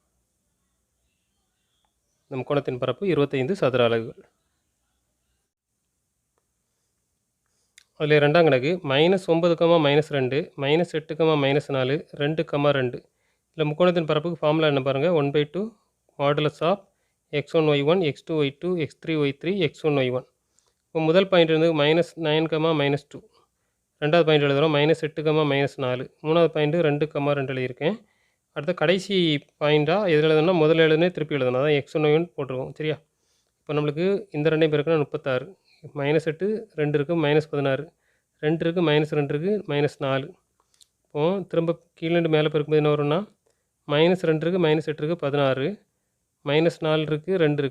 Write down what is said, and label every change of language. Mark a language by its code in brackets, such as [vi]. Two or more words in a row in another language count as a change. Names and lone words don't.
[ta] இந்த முக்கோணத்தின் பரப்பு 25 சதுர அலகுகள். அதில் ரெண்டாம் கணக்கு -9, -2 -8, -4 2, 2 இதில் முக்கோணத்தின் பரப்புக்கு ஃபார்முலா என்ன பாருங்கள் 1/2 [en] modulus of [ta] x1 y1 x2 y2 x3 y3 x1 y1. இப்போ முதல் பாயிண்ட் வந்து -9, -2 ரெண்டாவது பாயிண்ட் எழுதுகிறோம் -8, -4 மூணாவது பாயிண்ட்டு 2, 2 எழுதியிருக்கேன். அடுத்த கடைசி பாயிண்ட்டாக எதில் எழுதணும்னா முதல்ல எழுதுனே திருப்பி எழுதணும். அதான் x1 y1 போட்டிருக்கோம். சரியா? இப்போ நம்மளுக்கு இந்த ரெண்டையும் பேருக்குன்னா 36 -8 2 இருக்குது -16 2 இருக்குது -2 இருக்குது -4 இப்போது திரும்ப கீழேருந்து மேலே பெருக்கும்போது என்ன வரும்னா -2 இருக்குது, -8 இருக்குது 16, -4 இருக்குது 2 இருக்குது.